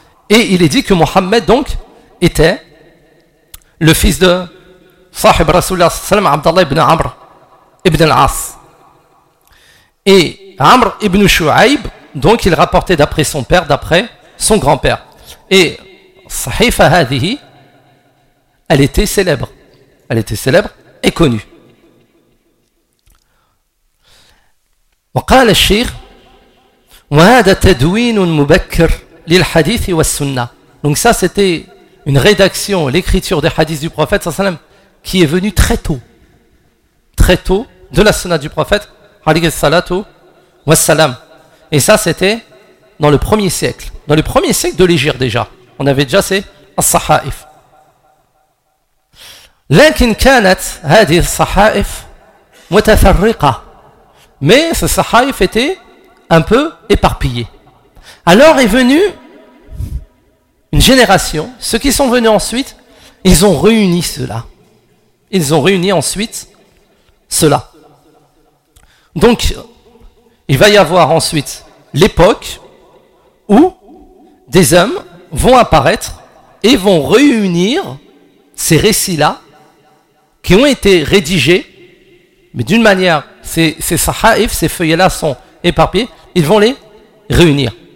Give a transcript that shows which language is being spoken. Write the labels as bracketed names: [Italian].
[French] Et il est dit que Muhammad, donc, était le fils de Sahib Rasulullah [Arabic] sallallahu alayhi wa sallam, [French] Abdallah ibn Amr ibn al-As. Et Amr ibn Shu'aib, donc, il rapportait d'après son père, d'après son grand-père. Et [Arabic] Sahifa hadihi, [French] elle était célèbre. Elle était célèbre et connue. [Arabic] وقال الشيخ وهذا تدوين مبكر للحديث والسنة. [French] Donc ça, c'était une rédaction, l'écriture des hadiths du prophète sallam, qui est venue très tôt. Très tôt de la sunna du prophète [Arabic] alayhi salatu wassalam. [French] Et ça, c'était dans le premier siècle. Dans le premier siècle de l'Hégire déjà. On avait déjà ces as-sahaif. [Arabic] لكن كانت هذه الصحائف متفرقة. [French] Mais ce sahaif était un peu éparpillé. Alors est venue une génération, ceux qui sont venus ensuite, ils ont réuni cela. Ils ont réuni ensuite cela. Donc, il va y avoir ensuite l'époque où des hommes vont apparaître et vont réunir ces récits-là qui ont été rédigés, mais d'une manière, ces sahaïf, ces feuillets-là sont éparpillés, ils vont les réunir.